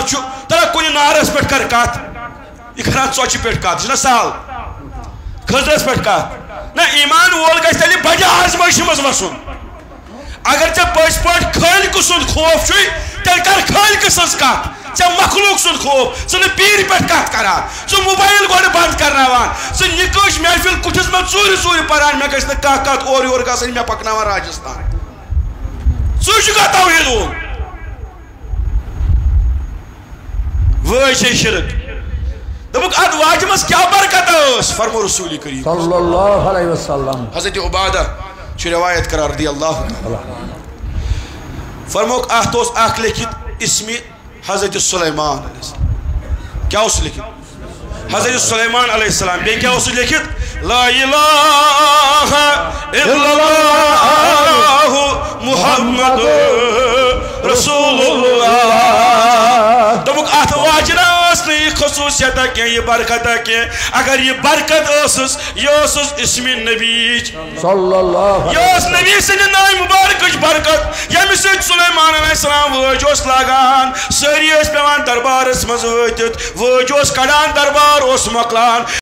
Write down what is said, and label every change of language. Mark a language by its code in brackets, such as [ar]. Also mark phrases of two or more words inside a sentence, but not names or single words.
[ks] چھُ تلا کُنہِ نارس پٮ۪ٹھ کر کتھ یہِ کران ژۄچہِ پٮ۪ٹھ کتھ یہِ چھُنہ سہل کھٔزرس پٮ۪ٹھ کتھ نہ ایٖمان وول گژھِ تیٚلہِ بجہِ آزمٲیشہِ منٛز وسُن اگر ژےٚ پٔزۍ پٲٹھۍ خٲلقہٕ سُنٛد خوف چھُے تیٚلہِ کر خٲلقہٕ سٕنٛز کتھ ژےٚ مخلوق سُنٛد خوف ژٕ نہٕ پیٖرِ پٮ۪ٹھ کتھ کران ژٕ موبایل گۄڈٕ بنٛد کرناوان ژٕ نِکٲش محفِل کُٹھِس منٛز ژوٗرِ ژوٗرِ پران مےٚ گژھِ نہٕ کانٛہہ کتھ اورٕ یورٕ گژھٕنۍ مےٚ پکناوان راجستان ژٕ چھُکھا توحیٖد وول وٲج چھے شرک دوٚپُکھ اتھ واجہِ منٛز کیٛاہ برکت ٲس فرمو رسول کریم [ar] صلی اللہ علیہ وسلم [ks] حضرت عبادہ چھُ روایت کران [ar] رضی اللہ تعالیٰ [ks] فرموکھ اتھ اوس اکھ لیکھِتھ اسمِ حضرت سلیمان [ar] علیہ السلام [ks] کیٛاہ اوس لیکھِتھ حضرت سلیمان [ar] علیہ السلام [ks] بیٚیہِ کیٛاہ اوس لیکھِتھ [ar] لا الہ الا اللہ محمد رسول اللہ [ks] دوٚپُکھ اتھ واجہِ نہ ٲس نہٕ یہِ خصوٗصیتا کینٛہہ یہِ برکتا کینٛہہ اگر یہِ برکت ٲسٕس یہِ ٲسٕس اسمِ نبیِچ یہِ ٲس نبی سٕنٛدِ ناوِ مُبارکٕچ برکت ییٚمہِ سۭتۍ سلیمان [ar] علیہ السلام [ks] وٲج اوس لاگان سٲری ٲسۍ پیٚوان دربارس منٛز وٲتِتھ وٲج اوس کڑان دربار اوس مۄکلان